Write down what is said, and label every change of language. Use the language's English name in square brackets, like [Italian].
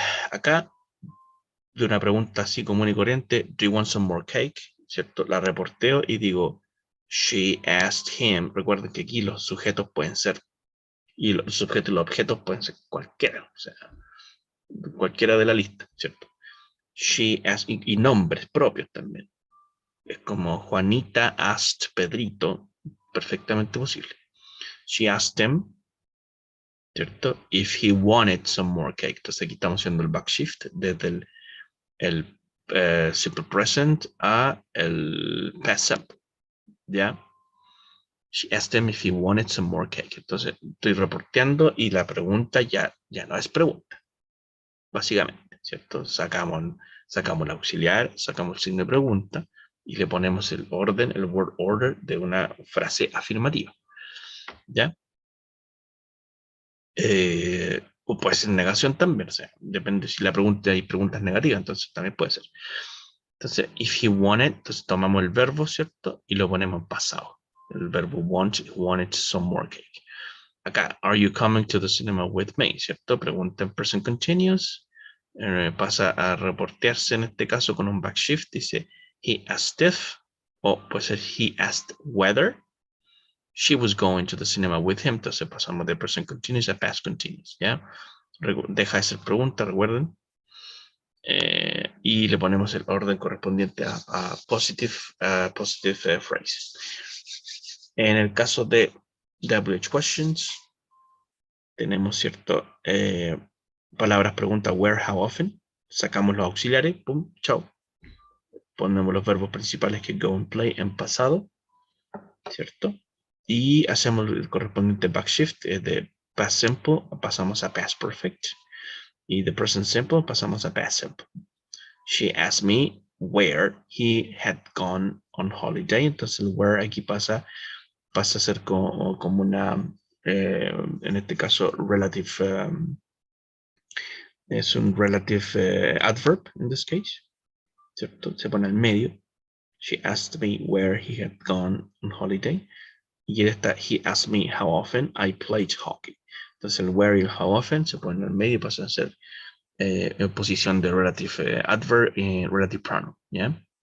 [Spanish] Acá, de una pregunta así común y corriente, [English] do you want some more cake? [Spanish] ¿Cierto? La reporteo y digo, [English] she asked him. [Spanish] Recuerden que aquí los sujetos pueden ser, y los sujetos y los objetos pueden ser cualquiera, o sea, cualquiera de la lista, ¿cierto? [English] She asked, [Spanish] y nombres propios también. Es como Juanita asked Pedrito, perfectamente posible. [English] She asked him, ¿cierto? If he wanted some more cake. [Spanish] Entonces aquí estamos haciendo el backshift desde el simple present a el past simple, ¿ya? [English] She asked him if he wanted some more cake. [Spanish] Entonces estoy reporteando y la pregunta ya no es pregunta, básicamente, ¿cierto? Sacamos el auxiliar, sacamos el signo de pregunta y le ponemos el orden, el word order de una frase afirmativa. ¿Ya? O puede ser negación también, o sea, depende si la pregunta hay preguntas negativas, entonces también puede ser. Entonces, if he wanted, entonces tomamos el verbo, ¿cierto? Y lo ponemos en pasado. El verbo [English] wanted some more cake. Acá, are you coming to the cinema with me? ¿Cierto? [Spanish] Pregunta en present continuous. Pasa a reportearse en este caso con un backshift. [English] Dice, he asked if, [Spanish] o puede ser [English] he asked whether she was going to the cinema with him. [Spanish] Entonces pasamos de present continuous a past continuous, ¿ya? Deja de ser pregunta, recuerden. Y le ponemos el orden correspondiente a positive phrase. En el caso de WH questions, tenemos cierto palabras pregunta where, how often. Sacamos los auxiliares, pum, chao. Ponemos los verbos principales que go and play en pasado, ¿cierto? Y hacemos el correspondiente backshift de past simple, pasamos a past perfect. Y de present simple pasamos a past simple. [English] She asked me where he had gone on holiday. [Spanish] Entonces el where aquí pasa a ser como una, en este caso, relative, es un relative adverb [English] in this case, [Spanish] ¿cierto? Se pone al medio. [English] She asked me where he had gone on holiday. [Spanish] Y esta, [English] he asked me how often I played hockey. [Spanish] Entonces el where y el how often se ponen al medio y pasan a ser en posición de relative adverb y relative pronoun, ¿ya?